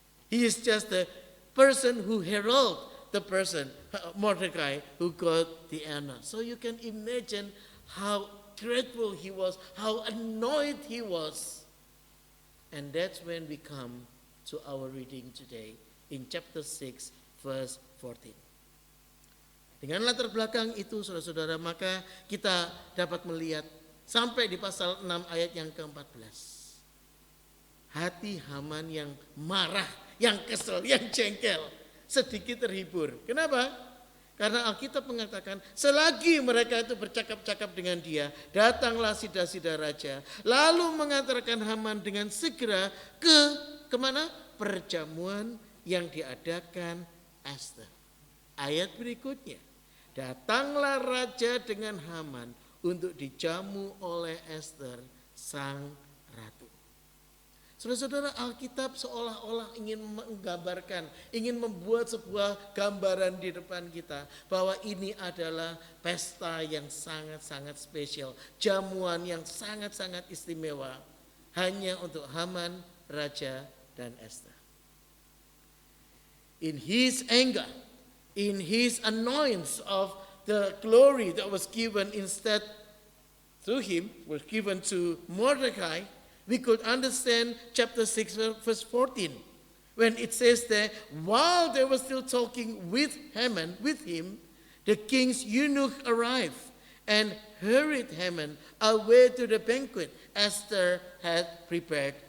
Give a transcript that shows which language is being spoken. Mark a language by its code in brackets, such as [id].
[en] He is just the person who herald the person, Mordecai, who got the honor. So you can imagine how grateful he was, how annoyed he was. And that's when we come to our reading today in chapter 6, verse 14. [id] Dengan latar belakang itu, saudara-saudara, maka kita dapat melihat sampai di pasal 6 ayat yang ke-14. Hati Haman yang marah, yang kesel, yang jengkel, sedikit terhibur. Kenapa? Karena Alkitab mengatakan selagi mereka itu bercakap-cakap dengan dia, datanglah sida-sida raja, lalu mengantarkan Haman dengan segera kemana? Perjamuan yang diadakan Esther. Ayat berikutnya, datanglah raja dengan Haman untuk dijamu oleh Esther, sang ratu. Saudara-saudara, Alkitab seolah-olah ingin menggambarkan, ingin membuat sebuah gambaran di depan kita bahwa ini adalah pesta yang sangat-sangat spesial, jamuan yang sangat-sangat istimewa hanya untuk Haman, raja, dan Esther. [en] In his anger, in his annoyance of the glory that was given instead through him, was given to Mordecai, we could understand chapter 6 verse 14 when it says that while they were still talking with Haman, with him, the king's eunuch arrived and hurried Haman away to the banquet Esther had prepared.